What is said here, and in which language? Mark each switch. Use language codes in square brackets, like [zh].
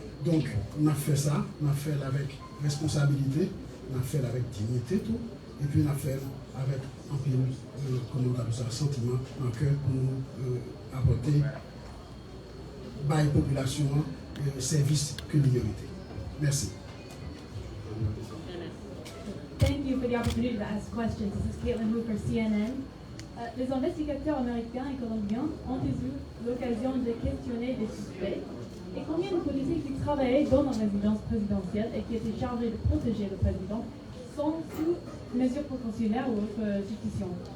[fr] Donc, on a fait ça, on a fait avec responsabilité, on a fait avec dignité tout, et puis on a fait avec un peu de sentiment en cœur pour nous apporter à la population le service que nous méritons. Merci. [en] Thank you for the opportunity to ask questions. This is Caitlin Wu for CNN. [fr] Les investigateurs américains et colombiens ont eu l'occasion de questionner des suspects. Et combien de policiers qui travaillaient dans la résidence présidentielle et qui étaient chargés de protéger le président sont sous mesures précautionnaires ou autre justification?